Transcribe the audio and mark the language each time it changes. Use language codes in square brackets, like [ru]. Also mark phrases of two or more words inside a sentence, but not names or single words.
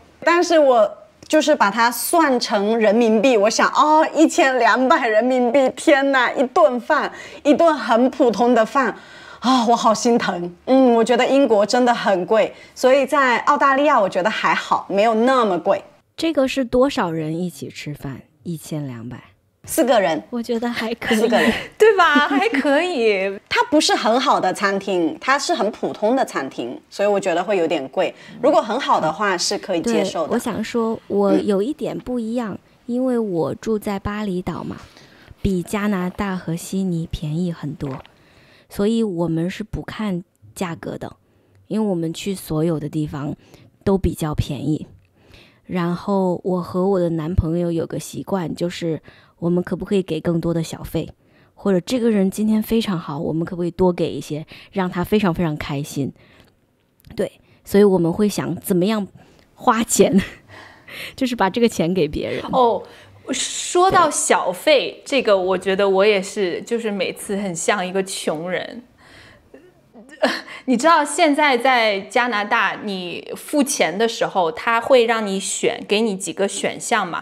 [zh] 但是我就是把它算成人民幣，我想1200人民幣，天哪，一頓飯，一頓很普通的飯。我好心疼。我覺得英國真的很貴，所以在澳大利亞我覺得還好，沒有那麼貴。這個是多少人一起吃飯？1200，4 個人，我覺得還可以，4個人，對吧？還可以。它不是很好的餐廳，它是很普通的餐廳，所以我覺得會有點貴。如果很好的話是可以接受的。我想說，我有一點不一樣，因為我住在巴厘島嘛，比加拿大和悉尼便宜很多。所以我們是不看價格的，因為我們去所有的地方都比較便宜。然後我和我的男朋友有個習慣，就是我們可不可以給更多的小費，或者這個人今天非常好，我們可不可以多給一些，讓他非常非常開心。對，所以我們會想怎麼樣花錢，就是把這個錢給別人。說到小費，這個我覺得我也是，就是每次很像一個窮人。你知道現在在加拿大，你付錢的時候，他會讓你選，給你幾個選項嘛。